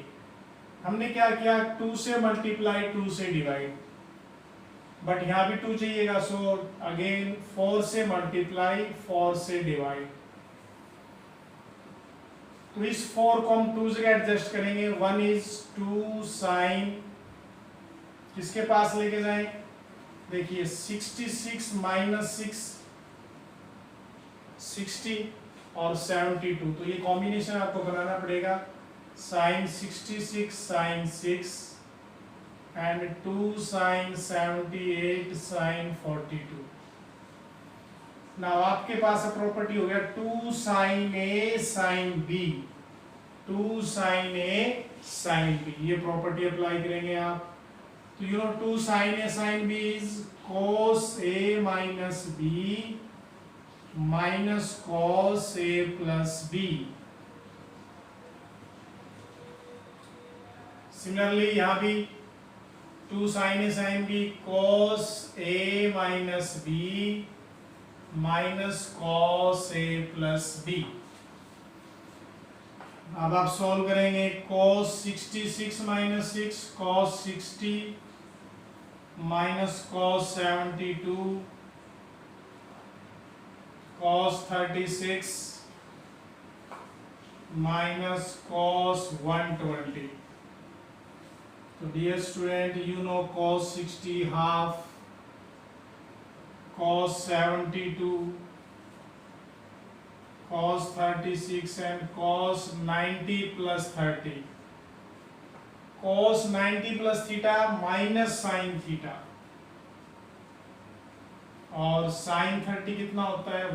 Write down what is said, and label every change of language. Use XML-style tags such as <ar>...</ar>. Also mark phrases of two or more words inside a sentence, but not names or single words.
<hi>हमने क्या किया? 2 से मल्टीप्लाई 2 से डिवाइड, बट यहाँ भी 2 चाहिएगा,</hi> <en>so again</en> <hi>4 से मल्टीप्लाई 4 से डिवाइड. तो इस 4 को हम 2 से एडजस्ट करेंगे.</hi> <en>1 is 2 sin,</en> <hi>किसके पास लेके जाएं? देखिए 66 माइनस 6 60 और 72, तो ये कॉम्बिनेशन आपको बनाना पड़ेगा.</hi> <en>sin 66 sin 6 and 2 sin 78 sin 42.</en> <hi>नाउ आपके पास प्रॉपर्टी हो गया</hi> <en>2 sin A sin B, 2 sin A sin B.</en> <hi>ये प्रॉपर्टी अप्लाई करेंगे आप.</hi> <en>तो you know 2 sin A sin B is cos A minus B minus cos A plus B. सिमिलरली</en> <hi>यहाँ भी</hi> <en>2 sin A sin B cos A minus B minus cos A plus B.</en> <hi>अब आप सॉल्व करेंगे.</hi> <en>cos 66 minus 6 cos 60 minus cos 72 cos 36 minus cos 120. So dear student, you know cos 60 half, cos 72, cos 36 and cos 90 plus 30. cos 90 plus theta minus sine theta, और sine 30</en> <hi>कितना होता है?</hi>